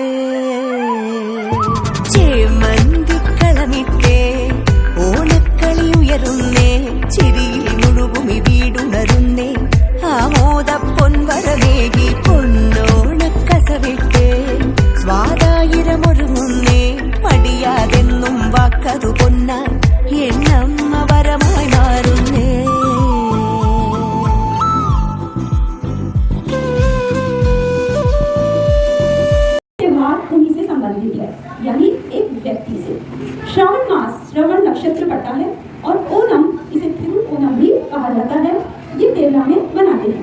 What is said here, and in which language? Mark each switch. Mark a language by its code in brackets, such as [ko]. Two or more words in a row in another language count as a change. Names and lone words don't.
[ml] ചേമന്തിക്കളമിട്ടേ ഓണക്കളി ഉയരുന്നേ ചിരിയിൽ മുഴുകുമി വീടുണരുന്നേ ആമോദ പൊൻവരമേകി പൊന്നോണക്കസവിട്ടേ സ്വാതായിരമൊരുങ്ങുന്നേ മടിയാതെന്നും വാക്കതു പൊന്നാൻ എന്നമ്മ വരമായി മാറുന്നേ [hi] त्योहार उन्हीं से संबंधित है, यानी एक व्यक्ति से। श्रावण मास श्रवण नक्षत्र पड़ता है और ओणम, इसे थिरु ओणम भी कहा जाता है, ये केरला में मनाते हैं।